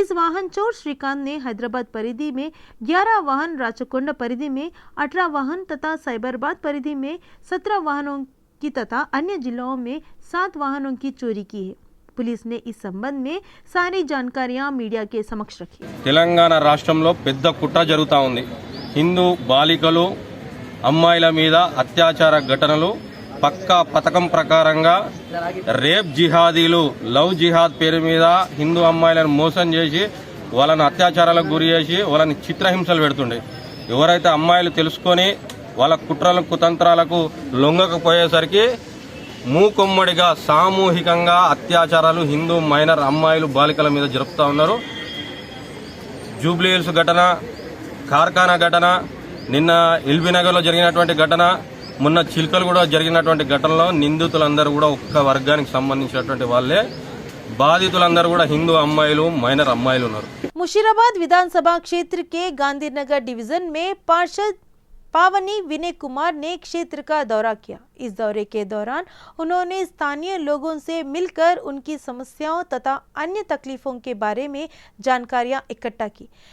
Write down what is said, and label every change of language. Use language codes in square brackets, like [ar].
[hi] इस वाहन चोर श्रीकांत ने हैदराबाद परिधि में 11 वाहन, राचकोंडा परिधि में 18 वाहन तथा साइबराबाद परिधि में 17 वाहनों की तथा अन्य जिलों में 7 वाहनों की चोरी की है। पुलिस ने इस संबंध में सारी जानकारियां मीडिया के समक्ष रखी। [te] తెలంగాణ రాష్ట్రంలో పెద్ద కుట్ర జరుగుతా ఉంది। హిందూ బాలికలు అమ్మాయిల మీద అత్యాచార ఘటనలు పక్కా పథకం ప్రకారంగా రేప్ జిహాదీలు లవ్ జిహాద్ పేరు మీద హిందూ అమ్మాయిలను మోసం చేసి వాళ్ళని అత్యాచారాలకు గురి చేసి వాళ్ళని చిత్రహింసలు పెడుతుండే। ఎవరైతే అమ్మాయిలు తెలుసుకొని వాళ్ళ కుట్రలకు కుతంత్రాలకు లొంగకపోయేసరికి మూకొమ్మడిగా సామూహికంగా అత్యాచారాలు హిందూ మైనర్ అమ్మాయిలు బాలికల మీద జరుపుతా ఉన్నారు। జూబ్లీ హిల్స్ ఘటన, కార్ఖానా ఘటన, నిన్న ఎల్బీనగర్లో జరిగినటువంటి ఘటన, మొన్న చిల్కలు జరిగినటువంటి ఘటనలో నిందితులందరూ కూడా ఒక్క వర్గానికి సంబంధించినటువంటి వాళ్ళే। బాధితులందరూ కూడా హిందూ అమ్మాయిలు, మైనర్ అమ్మాయిలు ఉన్నారు। [hi] मुशीराबाद विधानसभा क्षेत्र के गांधीनगर डिवीजन में पार्षद पावनी विनय कुमार ने क्षेत्र का दौरा किया। इस दौरे के दौरान उन्होंने स्थानीय लोगों से मिलकर उनकी समस्याओं तथा अन्य तकलीफों के बारे में जानकारियां इकट्ठा की।